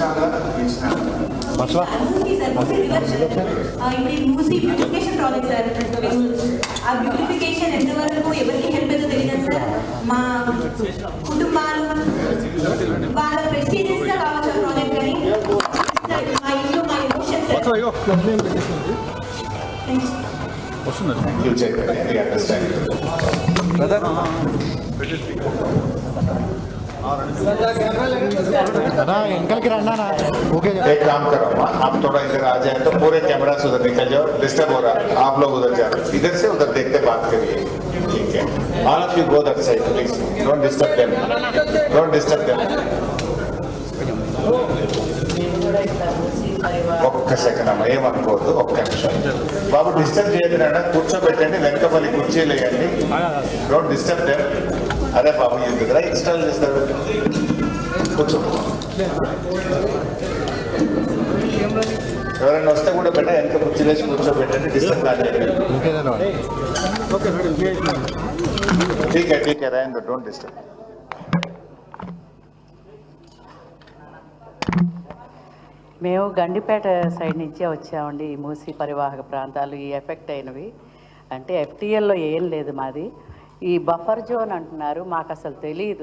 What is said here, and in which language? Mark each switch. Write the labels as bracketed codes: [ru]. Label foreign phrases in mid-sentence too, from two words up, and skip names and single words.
[te] ఇప్పుడు మూసీ బ్యూటిఫికేషన్ ప్రాజెక్ట్ సార్. ఆ బ్యూటిఫికేషన్ ఎంతవరకు ఎవరికి హెల్ప్ అవుతుందో తెలియదు సార్. మా కుటుంబాలు వాళ్ళ ప్రెస్టీజియస్ గా కావచ్చు ప్రాజెక్ట్ కానీ మా ఇల్లు మా ఎమోషన్స్ [hi] निकल के रहना ना ओके। एक काम करो आप थोड़ा इधर आ जाए तो पूरे कैमरा से उधर निकल जाओ, डिस्टर्ब हो रहा है। आप लोग उधर जाओ, इधर से उधर देखते बात करिए, ठीक है? [en] All of you go that side please, don't disturb them, don't disturb them. [te] ఒక్క సెకండ్ అమ్మ ఏమనుకోవద్దు, ఒక్క నిమిషం బాబు. డిస్టర్బ్ చేయకుండా కూర్చోబెట్టండి, వెనకపల్లి కుర్చీలు వేయండి. [en] Don't disturb them. [te] అరే బాబు ఇది కదా ఇన్స్టాల్ చేస్తారు, కూర్చో. ఎవరైనా వస్తే కూడా పెట్ట వెనక కుర్చీలు వేసి కూర్చోబెట్టండి, డిస్టర్బ్ కాలేదు. [hi] ठीक है ठीक है, [te] రాయండి, [en] don't disturb. [te] మేము గండిపేట సైడ్ నుంచే వచ్చామండి. ఈ మూసీ పరివాహక ప్రాంతాలు ఈ ఎఫెక్ట్ అయినవి అంటే ఎఫ్టీఎల్లో ఏం లేదు మాది. ఈ [en] buffer zone [te] అంటున్నారు, మాకు అసలు తెలియదు.